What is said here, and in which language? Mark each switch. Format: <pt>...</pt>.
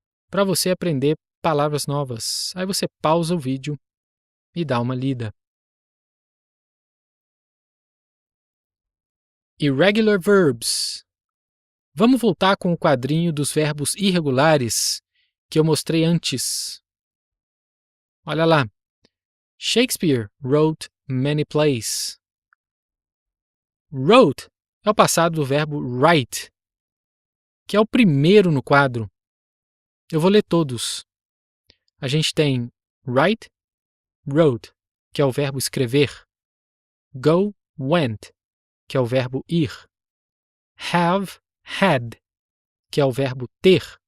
<pt>Para você aprender palavras novas. Aí você pausa o vídeo e dá uma lida.</pt> <en>Irregular verbs.</en> <pt>Vamos voltar com o quadrinho dos verbos irregulares que eu mostrei antes. Olha lá.</pt> <en>Shakespeare wrote many plays.</en> <pt>Wrote é o passado do verbo write, que é o primeiro no quadro. Eu vou ler todos. A gente tem write, wrote, que é o verbo escrever. Go, went, que é o verbo ir. Have, had, que é o verbo ter.</pt>